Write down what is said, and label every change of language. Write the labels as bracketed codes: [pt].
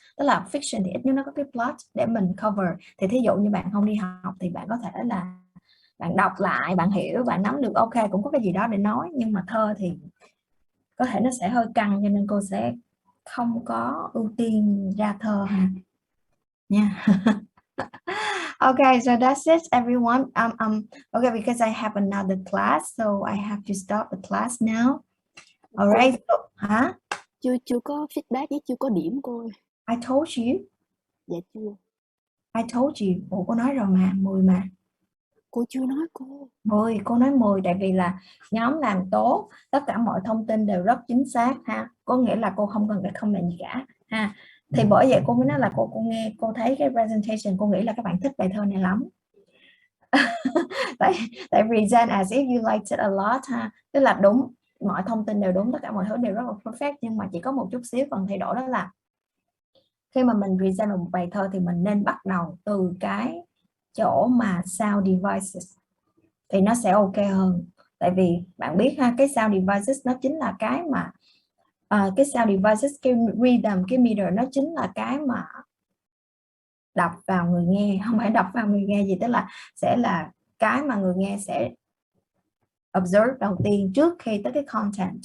[vi] Tức là fiction thì ít nhất nó có cái plot để mình cover. Thì thí dụ như bạn không đi học thì bạn có thể là bạn đọc lại, bạn hiểu, bạn nắm được, ok, cũng có cái gì đó để nói. Nhưng mà thơ thì có thể nó sẽ hơi căng, cho nên cô sẽ không có ưu tiên ra thơ ha nha. [en] Okay, so that's it everyone. Okay, because I have another class, so I have to stop the class now. Alright, so, hả? [vi] Chưa có feedback với chưa có điểm cô. [en] I told you. [vi] Dạ chưa. [en] I told you. [vi] Ủa, cô nói rồi mà, 10 mà. Cô chưa nói cô. 10, cô nói 10 tại vì là nhóm làm tốt, tất cả mọi thông tin đều rất chính xác ha. Có nghĩa là cô không cần phải comment gì cả ha. Thì bởi vậy cô mới nói là cô nghe, cô thấy cái presentation, cô nghĩ là các bạn thích bài thơ này lắm. [en] tại present as if you liked it a lot ha. [vi] Tức là đúng, mọi thông tin đều đúng, tất cả mọi thứ đều rất là perfect, nhưng mà chỉ có một chút xíu phần thay đổi, đó là khi mà mình present một bài thơ thì mình nên bắt đầu từ cái chỗ mà sound devices thì nó sẽ ok hơn. Tại vì bạn biết ha, cái sound devices nó chính là cái mà cái sound devices, cái rhythm, cái meter, nó chính là cái mà đập vào người nghe, không phải đập vào người nghe gì, tức là sẽ là cái mà người nghe sẽ observe đầu tiên trước khi tới cái content.